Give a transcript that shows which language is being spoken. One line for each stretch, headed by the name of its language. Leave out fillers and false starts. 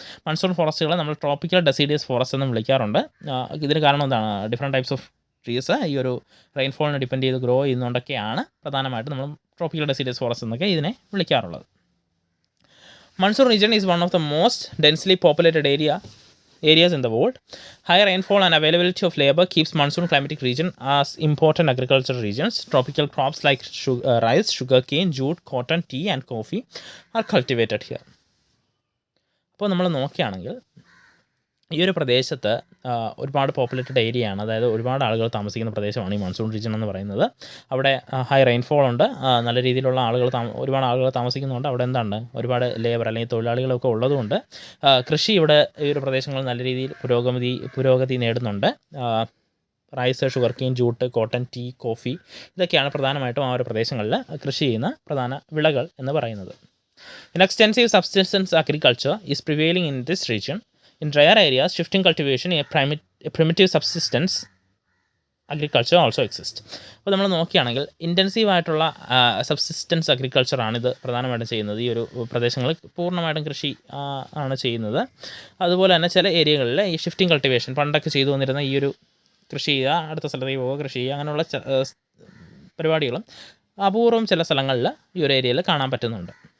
Malayalam: Monsoon ഫോറസ്റ്റുകളെ നമ്മൾ tropical deciduous forest എന്നും വിളിക്കാറുണ്ട്. ഇതിന് കാരണം എന്താണ്,
English: different types of trees
Malayalam: ഈ ഒരു റെയിൻഫോളിനെ ഡിപ്പെൻഡ് ചെയ്ത് ഗ്രോ ചെയ്യുന്നതുകൊണ്ടൊക്കെയാണ് പ്രധാനമായിട്ടും നമ്മൾ ട്രോപ്പിക്കൽ ഡെസിഡിയസ് ഫോറസ്റ്റ് എന്നൊക്കെ ഇതിനെ വിളിക്കാറുള്ളത്.
English: Monsoon region is one of the most densely populated areas in the world. High rainfall and availability of labor keeps monsoon climatic region as important agricultural regions. Tropical crops like rice, sugarcane, jute, cotton, tea and coffee are cultivated here.
Malayalam: അപ്പോൾ നമ്മൾ നോക്കുകയാണെങ്കിൽ ഈ ഒരു പ്രദേശത്ത് ഒരുപാട് populated ഏരിയയാണ്, അതായത് ഒരുപാട് ആളുകൾ താമസിക്കുന്ന പ്രദേശമാണ് ഈ മൺസൂൺ റീജിയൻ എന്ന് പറയുന്നത്. അവിടെ ഹൈ റെയിൻഫോൾ ഉണ്ട്, നല്ല രീതിയിലുള്ള ആളുകൾ ഒരുപാട് ആളുകൾ താമസിക്കുന്നുണ്ട്. അവിടെ എന്താണ്, ഒരുപാട് ലേബർ അല്ലെങ്കിൽ തൊഴിലാളികളൊക്കെ ഉള്ളതുകൊണ്ട് കൃഷി ഇവിടെ ഈ ഒരു പ്രദേശങ്ങളിൽ നല്ല രീതിയിൽ പുരോഗതി നേടുന്നുണ്ട്. Rice, ഷുഗർക്കെയിൻ, jute, cotton, tea, coffee ഇതൊക്കെയാണ് പ്രധാനമായിട്ടും ആ ഒരു പ്രദേശങ്ങളിൽ കൃഷി ചെയ്യുന്ന പ്രധാന വിളകൾ എന്ന് പറയുന്നത്.
English: Extensive subsistence agriculture is prevailing in this region. In drier areas, shifting cultivation, a primitive subsistence agriculture also exists.
Malayalam: അപ്പോൾ നമ്മൾ നോക്കുകയാണെങ്കിൽ ഇൻറ്റൻസീവ് ആയിട്ടുള്ള സബ്സിസ്റ്റൻസ് അഗ്രികൾച്ചറാണിത് പ്രധാനമായിട്ടും ചെയ്യുന്നത്. ഈ ഒരു പ്രദേശങ്ങളിൽ പൂർണ്ണമായിട്ടും കൃഷി ആണ് ചെയ്യുന്നത്. അതുപോലെ തന്നെ ചില ഏരിയകളിൽ ഈ ഷിഫ്റ്റിംഗ് കൾട്ടിവേഷൻ പണ്ടൊക്കെ ചെയ്തു വന്നിരുന്ന ഈ ഒരു കൃഷി ചെയ്യുക, അടുത്ത സ്ഥലത്തേക്ക് പോവുക, കൃഷി ചെയ്യുക, അങ്ങനെയുള്ള പരിപാടികളും അപൂർവം ചില സ്ഥലങ്ങളിൽ ഈ ഒരു ഏരിയയിൽ കാണാൻ പറ്റുന്നുണ്ട്.